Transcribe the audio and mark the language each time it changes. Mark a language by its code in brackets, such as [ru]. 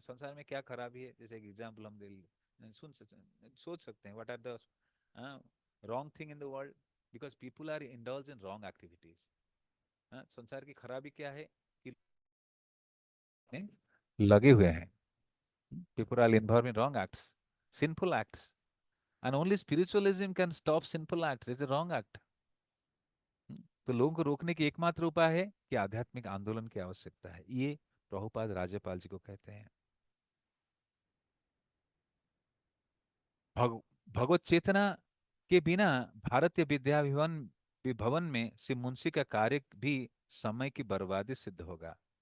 [hi] संसार में क्या खराबी है, जैसे एक एग्जाम्पल हम सोच सकते हैं, [en] What are the wrong thing in the world, because people are indulge in wrong activities. [hi] संसार की खराबी क्या है कि लगे हुए हैं। [en] People are involved in wrong acts, sinful acts. And only spiritualism can stop sinful acts. It's a wrong act. [hi] तो लोगों को रोकने की एकमात्र उपाय है कि आध्यात्मिक आंदोलन की आवश्यकता है। ये प्रभुपाद राज्यपाल जी को कहते हैं। भग, भगवत चेतना के बिना भारतीय विद्या भवन भवन में श्री मुंशी का कार्य भी समय की बर्बादी सिद्ध होगा।